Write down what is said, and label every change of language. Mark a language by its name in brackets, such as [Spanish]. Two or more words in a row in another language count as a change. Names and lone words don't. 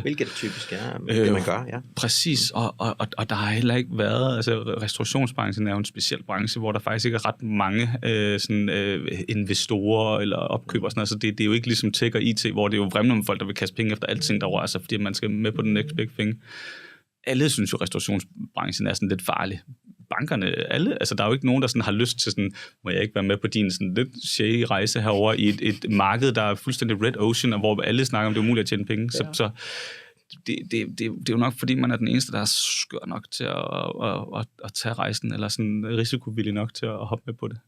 [Danish] Hvilket det typisk er, det man gør, ja. Præcis, og der har heller ikke været, altså restaurationsbranchen er jo en speciel branche, hvor der faktisk ikke er ret mange investorer eller opkøbere og sådan noget, så det er jo ikke ligesom tech og IT, hvor det er jo vrimler med folk, der vil kaste penge efter alting, der rører sig, fordi man skal med på den [English] next big thing. [Danish] Alle synes jo, at restaurationsbranchen er sådan lidt farlig. Bankerne, alle, altså der er jo ikke nogen, der sådan har lyst til sådan, må jeg ikke være med på din sådan lidt shady rejse herover i et marked, der er fuldstændig [English] red ocean, [Danish] og hvor alle snakker om, det er umuligt at tjene penge. Ja. Så det er jo nok, fordi man er den eneste, der er skør nok til at tage rejsen, eller sådan risikovillig nok til at hoppe med på det.